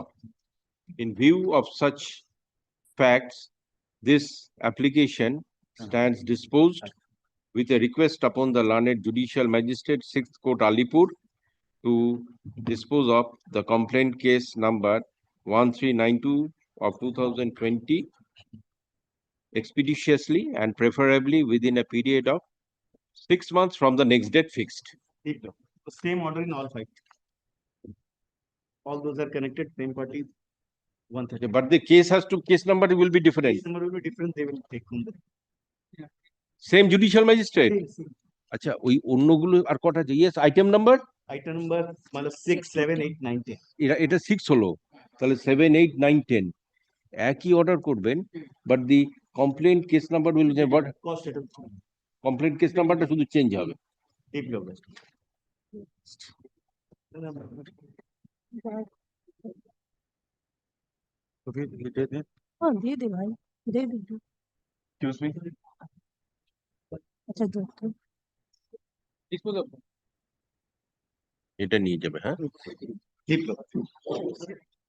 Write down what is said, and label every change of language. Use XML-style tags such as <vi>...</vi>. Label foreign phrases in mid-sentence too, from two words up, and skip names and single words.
<en>In view of such facts, this application stands disposed with a request upon the learned Judicial Magistrate 6th Court Alipur to dispose of the complaint case number 1392 of 2020 expeditiously and preferably within a period of 6 months from the next date fixed. The same order in all 5. All those are connected, same party. 130. But the case number will be different. Case number will be different. They will take from there. Same judicial magistrate. Same.</en> <bn>আচ্ছা ওই অন্যগুলো আর কটা আছে?</bn> <en>Yes, item number? Item number 6, 7, 8, 9, 10.</en> <bn>এটা 6 হলো, তাহলে 7, 8, 9, 10 একই অর্ডার করবেন,</bn> <en>but the complaint case number will but complaint case number</en> <bn>শুধু চেঞ্জ হবে।</bn> <hi>हाँ दे दे भाई दे दे दे।</hi> <en>Excuse me?</en> <hi>अच्छा दो तो</hi> <bn>এটা নিয়ে যাবে, হ্যাঁ।</bn>